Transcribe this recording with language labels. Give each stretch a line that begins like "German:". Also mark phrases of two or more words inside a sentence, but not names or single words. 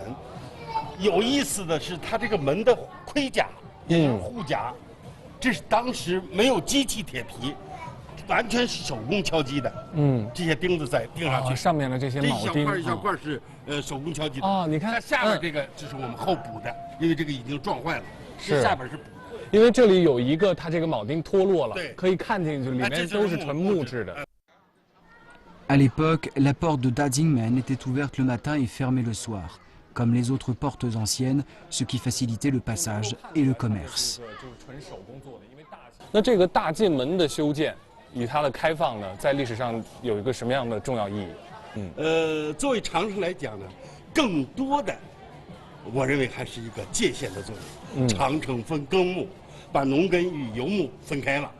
Chinese: 有意思的是，它这个门的盔甲也就是护甲，这是当时没有机器铁皮，完全是手工敲击的。这些钉子在钉上去，上面的这些铆钉，一小块是手工敲击的。你看，它下面这个就是我们后补的，因为这个已经撞坏了，是下边是补。因为这里有一个，它这个铆钉脱落了，可以看进去，里面都是纯木质的。
French: À l'époque, la porte de Dajingmen était ouverte le matin et fermée le soir, comme les autres portes anciennes, ce qui facilitait le passage et le commerce.
Chinese: 那这个大进门的修建与它的开放呢，在历史上有一个什么样的重要意义？作为长城来讲呢，更多的，我认为还是一个界限的作用。长城分耕牧， 把农耕与游牧分开了。